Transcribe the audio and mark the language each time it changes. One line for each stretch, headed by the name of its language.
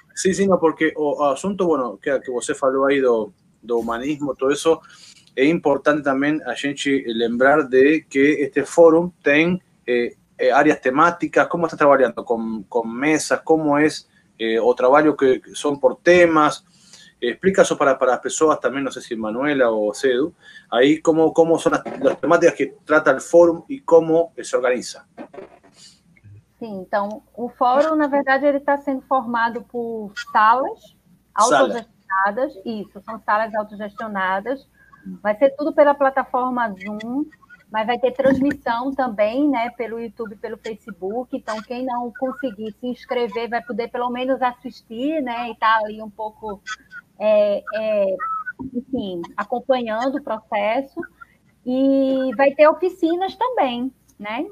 Portuguese: Sim, não, porque o assunto, bueno, que você falou aí do humanismo, todo isso, é importante também a gente lembrar de que este fórum tem áreas temáticas, cómo está trabajando con mesas, cómo es o trabajo que son por temas.
Spanish: Explica eso para las personas también, no sé si Manuela o Cedu, ahí cómo son las temáticas que trata el fórum y cómo se organiza.
Portuguese: Sim, então, o fórum, na verdade, ele está sendo formado por salas autogestionadas, isso, são salas autogestionadas, vai ser tudo pela plataforma Zoom, mas vai ter transmissão também, né, pelo YouTube, pelo Facebook, então quem não conseguir se inscrever vai poder pelo menos assistir, né, e estar ali um pouco, enfim, acompanhando o processo, e vai ter oficinas também, né?